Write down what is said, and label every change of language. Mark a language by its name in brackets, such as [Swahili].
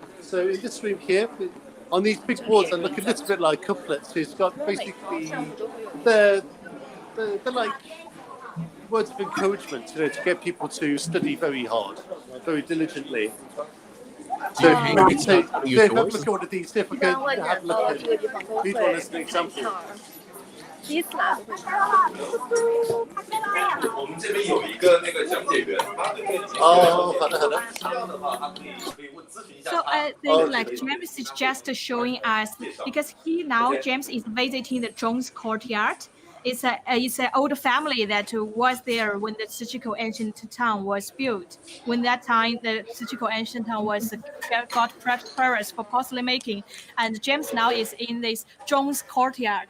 [English] So in this room here, on these big boards that look a little bit like couplets, he's got basically they're like words of encouragement, to get people to study very hard, very diligently. So if you could say, have a look at one of these, see if we can have a look at these one as an example. [Chinese] 第一次来都会看。我们这边有一个那个讲解员，他的那个哦，好的好的。这样的话，他可以问咨询一下 [English] So [Chinese] 他。 [English] I think like James is just showing us because James is visiting the Zhong's courtyard. It's an old family that was there when the Sichuko ancient town was built. When that time the Sichuko ancient town was got prosperous for porcelain making, and James now is in this Zhong's courtyard.